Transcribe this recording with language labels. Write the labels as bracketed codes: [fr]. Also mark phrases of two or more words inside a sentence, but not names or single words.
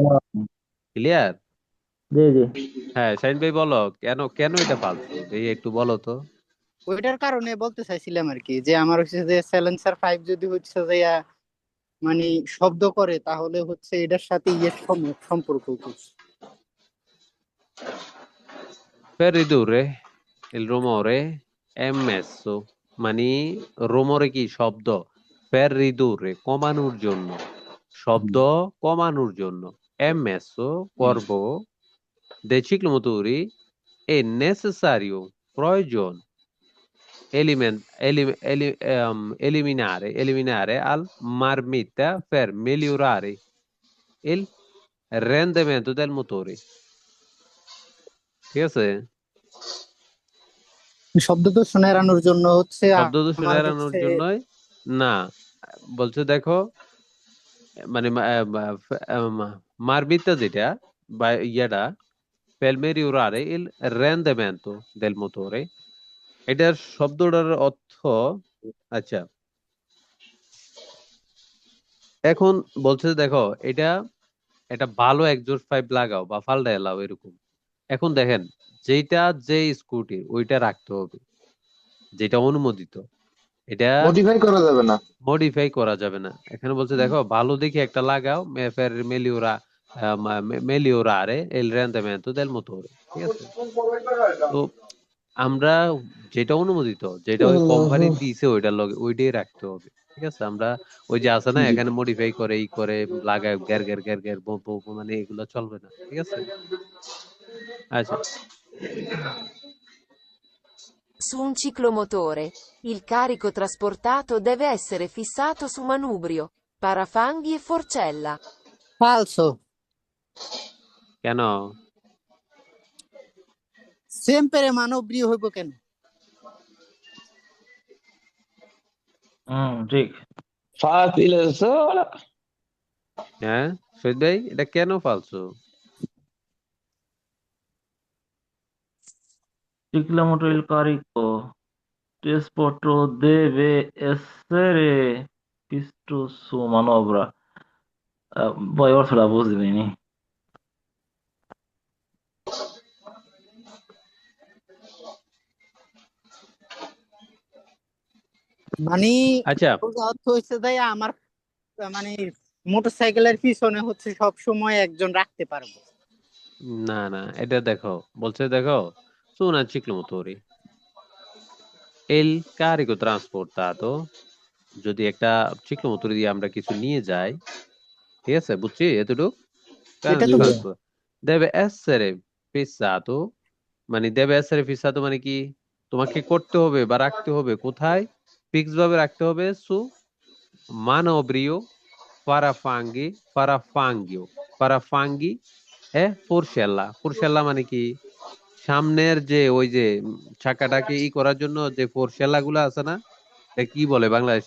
[bn] ক্লিয়ার? জি জি হ্যাঁ সাইন ভাই বলো, কেন কেন এটা ফালতু, এই একটু বলো তো। ওইটার কারণে বলতে চাইছিলাম আর কি, যে আমার হচ্ছে যে সাইলেন্সার পাইপ যদি হচ্ছে যে মানে শব্দ করে, তাহলে হচ্ছে এটার সাথে সম্পর্ক কি? [it] Per ridurre il rumore è messo, [bn] মানে rumore কি? শব্দ। [it] per ridurre [bn] কমানোর জন্য, শব্দ কমানোর জন্য, [it] è messo করব, dei ciclomotori è necessario প্রয়োজন, eliminare al marmitta per migliorare il rendimento del motore। [bn] ঠিক আছে? শব্দ দূষণ এড়ানোর জন্য হচ্ছে শব্দ দূষণ আমার এড়ানোর হচ্ছে জন্যই না, বলছে দেখো, মানে মারমিতা যেটা বা ইয়াটা [it] per migliorare il rendimento del motore, [bn] এটার শব্দটার অর্থ, আচ্ছা এখন বলছে দেখো, এটা একটা ভালো এক্সজস্ট পাইপ লাগাও বা ফালদায় লাও এরকম। এখন দেখেন, যেটা যে স্কুটি ওইটা রাখতে হবে, যেটা অনুমোদিত, এটা মডিফাই করা যাবে না। মডিফাই করা যাবে না। এখানে বলছে দেখো, ভালো দেখে একটা লাগাও, [it] per migliorare il rendimento del motore। [bn] ঠিক আছে? তো আমরা যেটা অনুমোদিত, যেটা ওই কোম্পানি দিয়েছে ওইটার লগে ওইটাই রাখতে হবে। ঠিক আছে? আমরা ওই যে আছে না, জি এখানে মডিফাই করে ই করে লাগায় গ্যার গ্যার গ্যার গ্যার মানে এগুলো চলবে না। ঠিক আছে? আচ্ছা [it] Su un ciclomotore, il carico trasportato deve essere fissato su manubrio, parafanghi e forcella. falso [bn] কেন? sempre মানবীয় হইব কেন ঠিক। [es] Fácil eso. [bn] হ্যাঁ শহীদ ভাই, এটা কেন ফালসো? [it] Ciclomotor il carico trasporto deve essere fisso su manovra. [bn] Poi অর্থটা বুঝিনি। মানে আচ্ছা সোজা অর্থ হচ্ছে যে আমার মানে মোটরসাইকেলের পিছনে হচ্ছে সব সময় একজন রাখতে পারবো না না, এটা দেখো, বলছে দেখো, [it] su un ciclomotori il carico trasportato, [bn] যদি একটা চিক্লোমোটর দিয়ে আমরা কিছু নিয়ে যাই, ঠিক আছে, বুঝছি এতটুকু। এটা তো [it] Transport deve essere fissato, [bn] মানে [it] deve essere fissato [bn] মানে কি, তোমাকে করতে হবে বা রাখতে হবে কোথায়? ফিক্স ভাবে রাখতে হবে [it] su manubrio parafanghi forcella [bn] মানে কি, সামনের যে ওই যে চাকাটাকে করার জন্য যে ফোরশেল্লা গুলো আছে না, এটা কি বলে বাংলাদেশে?